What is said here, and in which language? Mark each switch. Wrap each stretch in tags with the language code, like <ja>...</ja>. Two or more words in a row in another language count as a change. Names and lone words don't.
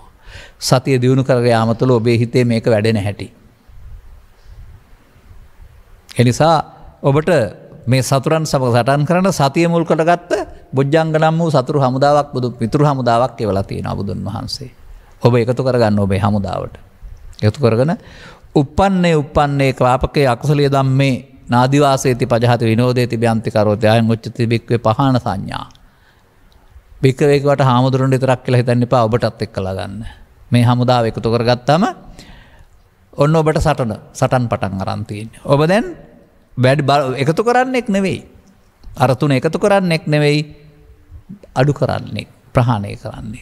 <si>සතිය දියුණු කරගෙන යාම තුළ ඔබේ හිතේ මේක වැඩෙන හැටි. ඒ නිසා ඔබට මේ සතුරන් සමග සටන් කරන සතිය මුල් කොටගත්ත බොජ්ජංග නම් වූ සතුරු හමුදාවක් මිතුරු හමුදාවක් එවලා තියෙනවා බුදුන් වහන්සේ. ඔබ එකතු කරගන්න ඔබේ හමුදාවට. එකතු කරගෙන</si> <pi>උප්පන්නේ ක්ලාපකේ අකුසලිය ධම්මේ නාදිවාසේති පජහති විනෝදේති බ්‍යන්ති කරෝති අයං උච්චති බික්වේ පහන සංඥා.</pi> <si>බික්කවේකට හාමුදුරන් විතරක් කියලා හිතන්න එපා ඔබටත් එක්කලා ගන්න. මේ හමුදාව එකතු කරගත්තාම ඔන්න ඔබට සටන් පටන් අරන් තියෙන්නේ. ඔබ දැන් එකතු කරන්නෙක් නෙවෙයි. අර තුන එකතු කරන්නෙක් නෙවෙයි අඩු කරන්නේ ප්‍රහාණය කරන්නේ.</si>